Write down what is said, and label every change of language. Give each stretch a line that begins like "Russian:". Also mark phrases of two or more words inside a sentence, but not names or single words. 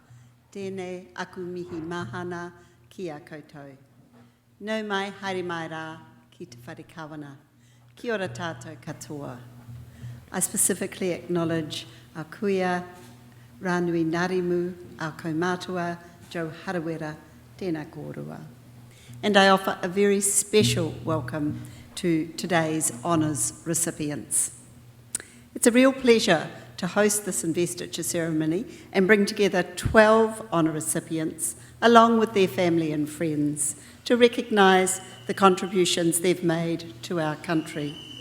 Māori: Tēnei aku mihi mahana ki a koutou. Nau mai haere mai rā ki te whare kawana. Kia ora tātou katoa.
English: I specifically acknowledge our
Māori: kuia, Rānui Ngārimu, our kaumātua, Joe Harawera, tēnā kōrua.
English: And I offer a very special welcome to today's honours recipients. It's a real pleasure to host this investiture ceremony and bring together 12 honour recipients along with their family and friends to recognise the contributions they've made to our country.